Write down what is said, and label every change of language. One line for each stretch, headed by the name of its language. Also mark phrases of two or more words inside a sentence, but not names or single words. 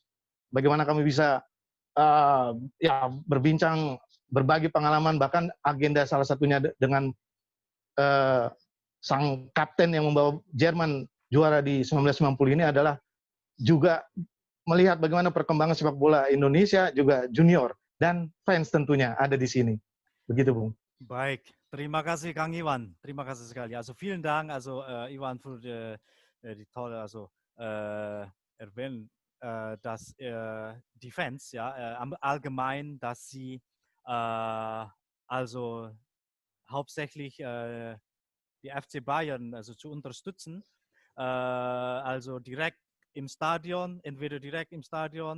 Indonesian: Bagaimana kami bisa berbincang, berbagi pengalaman, bahkan agenda salah satunya dengan sang kapten yang membawa Jerman juara di 1990 ini adalah juga melihat bagaimana perkembangan sepak bola Indonesia juga junior. dan fans tentunya ada di sini. Begitu, Bung. Baik, terima kasih Kang Iwan. Terima kasih sekali.
German: Also vielen Dank, also Iwan für die tolle, also erwähnen, dass die Fans, ja, allgemein, dass sie also hauptsächlich die FC Bayern also zu unterstützen, also direkt im Stadion, entweder direkt im Stadion